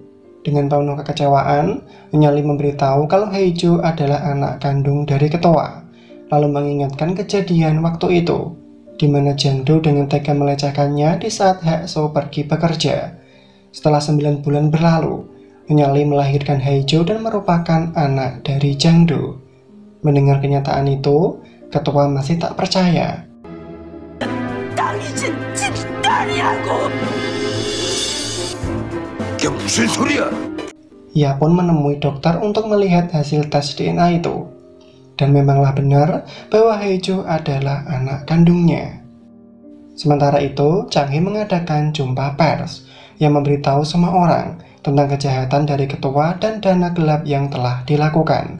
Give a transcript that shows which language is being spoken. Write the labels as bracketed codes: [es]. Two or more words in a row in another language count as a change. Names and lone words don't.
[id] Dengan penuh kekecewaan, Nyonya Lee memberitahu kalau Haijo adalah anak kandung dari ketua, lalu mengingatkan kejadian waktu itu, di mana Jang Do dengan tega melecehkannya di saat Haekso pergi bekerja. Setelah 9 bulan berlalu, Nyonya Lee melahirkan Haijo dan merupakan anak dari Jang Do. Mendengar kenyataan itu, ketua masih tak percaya. [ko] 이게 무슨 소리야? [id] Ia pun menemui dokter untuk melihat hasil tes DNA itu. Dan memanglah benar bahwa Haejo adalah anak kandungnya. Sementara itu, Chang Hee mengadakan jumpa pers yang memberitahu semua orang tentang kejahatan dari ketua dan dana gelap yang telah dilakukan.